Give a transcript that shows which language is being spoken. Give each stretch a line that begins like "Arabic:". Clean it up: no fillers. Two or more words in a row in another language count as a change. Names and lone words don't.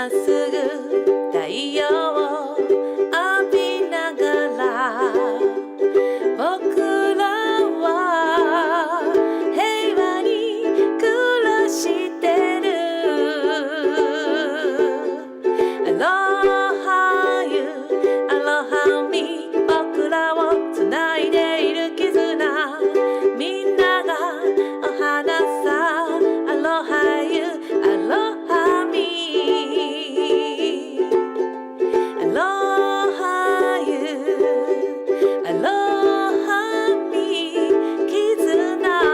Japanese: っすぐ太陽を浴びながら、僕らは平和に暮らしてる。
English: Aloha you, Aloha me、
Japanese: 僕らをつないでいる絆、みんながお花さ。
English: Aloha you, Aloha me、 Aloha you, Aloha me、
Japanese: 絆。